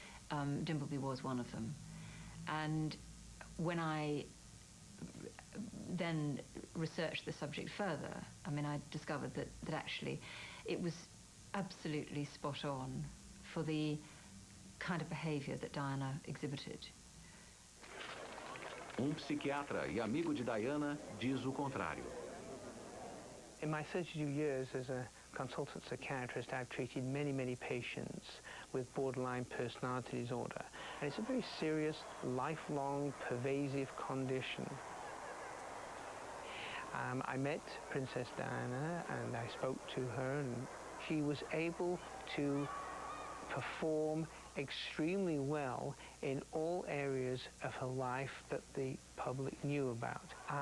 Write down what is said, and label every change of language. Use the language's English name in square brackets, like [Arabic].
[English] Dimbleby was one of them, and when I then researched the subject further, I mean, I discovered that actually it was absolutely spot on for the kind of behavior that Diana exhibited. [Portuguese] Um psiquiatra e amigo de Diana diz o contrário. [English] In my 32 years as a consultant psychiatrist, I've treated many, many patients with borderline personality disorder. And it's a very serious, lifelong, pervasive condition. I met Princess Diana and I spoke to her, and she was able to perform extremely well in all areas of her life that the public knew about.